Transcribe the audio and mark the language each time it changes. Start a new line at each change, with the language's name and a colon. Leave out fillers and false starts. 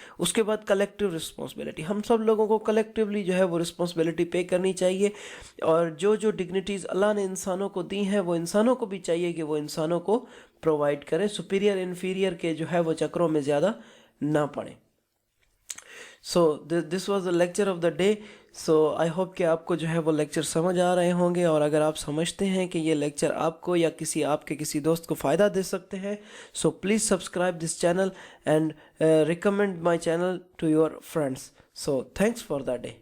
Urdu: اس کے بعد collective responsibility, ہم سب لوگوں کو کلیکٹیولی جو ہے وہ رسپانسبلٹی پے کرنی چاہیے. اور جو ڈگنیٹیز اللہ نے انسانوں کو دی ہیں وہ انسانوں کو بھی چاہیے کہ وہ انسانوں کو پرووائڈ کریں، سپیریئر انفیریئر کے جو ہے وہ چکروں میں زیادہ نہ پڑیں.
English: So this was the lecture of the day. So I hope
Urdu: کہ آپ کو جو ہے وہ لیکچر سمجھ آ رہے ہوں گے, اور اگر آپ سمجھتے ہیں کہ یہ لیکچر آپ کو یا آپ کے کسی دوست کو فائدہ دے سکتے ہیں,
English: So please subscribe this channel and recommend my channel to your friends. So thanks for the day.